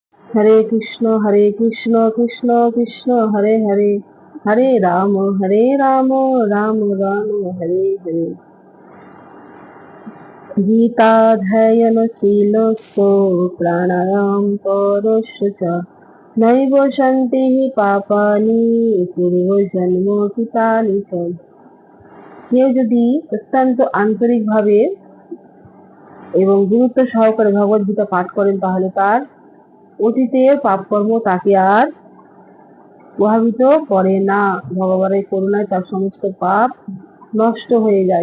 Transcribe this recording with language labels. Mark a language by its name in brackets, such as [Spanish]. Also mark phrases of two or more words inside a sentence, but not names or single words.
[Sanskrit] হরে কৃষ্ণ কৃষ্ণ কৃষ্ণ হরে হরে, হরে রাম রাম রাম হরে হরে। गीताध्ययनशीलस्य प्राणायाम परस्य च नैव सन्ति पापानि पूर्वजन्म कृतानि च। [Bangla] কেউ যদি অত্যন্ত আন্তরিক ভাবে এবং গুরুত্ব সহকারে ভগবত গীতা পাঠ করেন তাহলে তার অতীতের পাপকর্ম তাকে আর প্রভাবিত করে না। ভগবানের করুণায় তার সমস্ত পাপ নষ্ট হয়ে যায়।